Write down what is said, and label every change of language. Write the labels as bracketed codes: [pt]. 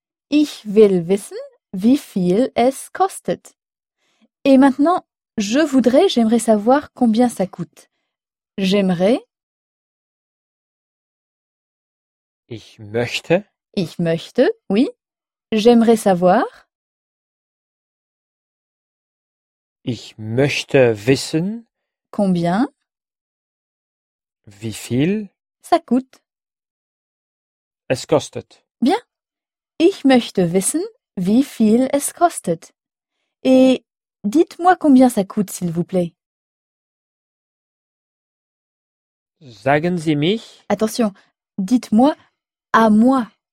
[de] Ich will wissen, wie viel es kostet. [fr] Et maintenant, je voudrais, j'aimerais savoir combien ça coûte. J'aimerais. [de] Ich möchte. Ich möchte, [fr] oui. J'aimerais savoir. [de] Ich möchte wissen. [fr] Combien? [de] Wie viel? [fr] Ça coûte. [de] Es kostet. [fr] Bien. [de] Ich möchte wissen, wie viel es kostet. [fr] Et dites-moi combien ça coûte, s'il vous plaît. [de] Sagen Sie mich. [fr] Attention, dites-moi à moi.